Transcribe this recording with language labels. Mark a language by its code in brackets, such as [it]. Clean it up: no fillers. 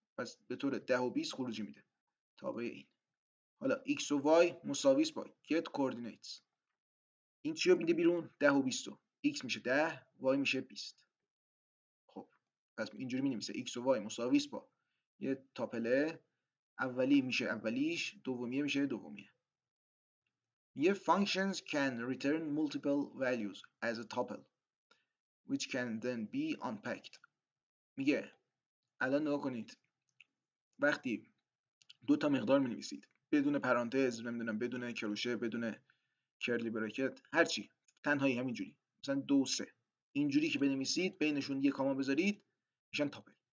[fa] پس به طور 10 و 20 خروجی میده تابع این. حالا x و y مساوی است با get coordinates. این چیو میده بیرون؟ 10 و 20. x میشه 10، y میشه 20. خب پس اینجوری می‌نویسه x و y مساوی است با یه تاپله، اولی میشه اولیش، دومیه میشه دومیه. [en] یه functions can return multiple values as a tuple which can then be unpacked. [fa] میگه الان نگاه کنید، وقتی دو تا مقدار می‌نویسید بدون پرانتز، نمیدونم بدون کروشه، بدون کرلی براکت، هر چی، تنهایی همینجوری، مثلا 2 و 3 اینجوری که بنویسید، بینشون یه کاما بذارید، میشن تاپل.